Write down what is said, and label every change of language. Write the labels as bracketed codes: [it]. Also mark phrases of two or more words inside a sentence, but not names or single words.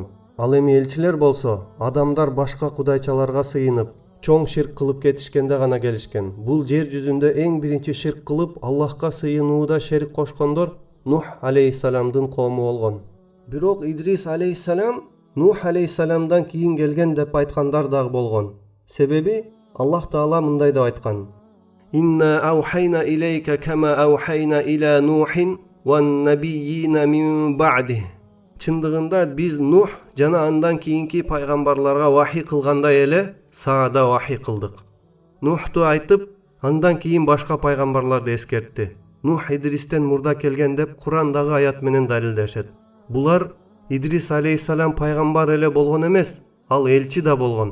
[ky] Ал эми элчилер болсо, адамдар башка кудайчаларга сыйынып, чоң ширк кылып кетишкенде гана келишкен. Бул жер жүзүндө эң биринчи ширк кылып, Аллахка сыйынууда шерик кошкондор Нух алейхиссаламдын коому болгон. Бирок Идрис алейхиссалам Нух алейхиссаламдан кийин келген деп айткандар дагы болгон. Себеби Аллах Таала мындай деп айткан: [ar] «إنا أوحينا إليك كما أوحينا إلى نوح وَالنَّبِيِّينَ مِنْ بَعْدِهِ. [ky] Чындыгында биз Нух жана андан кийинки пайгамбарларга вахий кылгандай эле сага да вахий кылдык. Нухту айтып, андан кийин башка пайгамбарларды эскертти. Нух Идристен мурда келген деп Курандагы аят менен далилдешет. Булар Идрис алейхиссалам пайгамбар эле болгон эмес, ал элчи да болгон.